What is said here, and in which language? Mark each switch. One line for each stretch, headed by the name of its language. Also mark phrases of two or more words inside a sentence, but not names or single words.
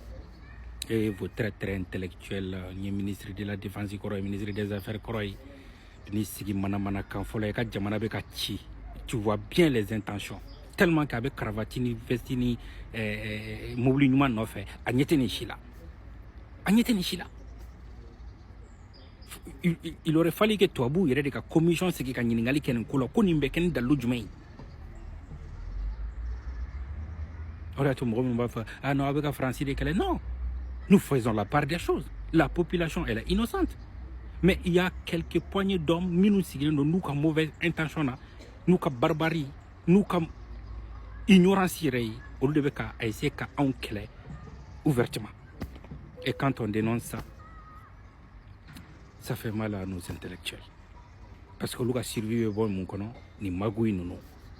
French: Et vous très intellectuel, le ministre de la Défense, le ministre des Affaires,
Bambara: ni sigi manamana kan fɔlɔ i ka jamana bɛ ka ci
French: tu vois bien les intentions tellement qu'à
Bambara: bɛ cravate ni veste ni mobili ɲuman nɔfɛ a ɲɛ tɛ nin si la a ɲɛ tɛ nin si la
French: il aurait fallu que
Bambara: tubabuw yɛrɛ de ka commission sigi ka ɲininkali kɛ nin ko la ko nin bɛ kɛ ni dalilu jumɛn ye o de y'a to mɔgɔ minnu b'a fɔ
French: ah non
Bambara: a bɛ ka faransi de kɛlɛ
French: non nous faisons la part des choses la population elle est innocente mais il y a quelques poignées d'hommes
Bambara: minnu sigilen don n'u ka
French: mauvaise intention
Bambara: na n'u ka barbarie n'u ka ignorance yɛrɛ ye olu de bɛ ka essayer ka anw kɛlɛ
French: ouvertement et quand on dénonce ça ça fait mal à nos intellectuels parce que
Bambara: olu ka survie bɛ bɔ mun kɔnɔ ni magouille ninnu